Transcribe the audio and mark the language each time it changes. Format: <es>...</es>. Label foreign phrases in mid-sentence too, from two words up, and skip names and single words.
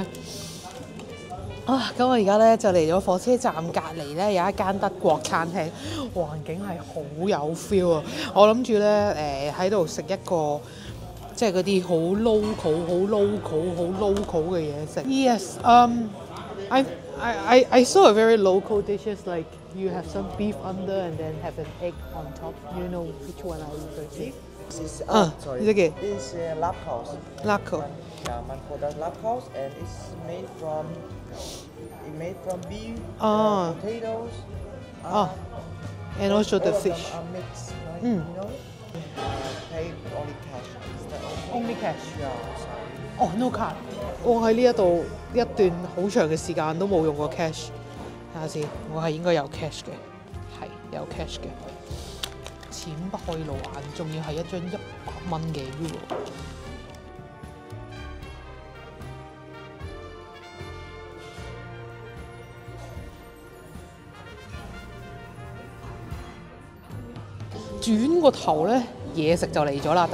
<yue>啊！咁我而家咧就嚟咗火車站隔離咧有一間德國餐廳，環境係好有 feel 啊！我諗住咧喺度食一個即係嗰啲好 local 嘅嘢食。</yue> <en>Yes, I saw a very local dishes like you have some beef under and then have an egg on top. You know which one I refer to? Sorry. It's okay. This Labhaus. Labhaus. Yeah, man product Labhaus, and it's made from beef, potatoes. And also the all of them fish. are mixed, right? You know. Pay only cash. Is that okay? Only cash. Yeah. 哦 no card，</en> <yue>我喺呢一度一段好長嘅時間都冇用過 cash。睇下先，我係應該有 cash 嘅，係有 cash 嘅。錢不可以露眼，仲要係一張100蚊嘅 Euro。轉個頭咧，嘢食就嚟咗啦！</yue>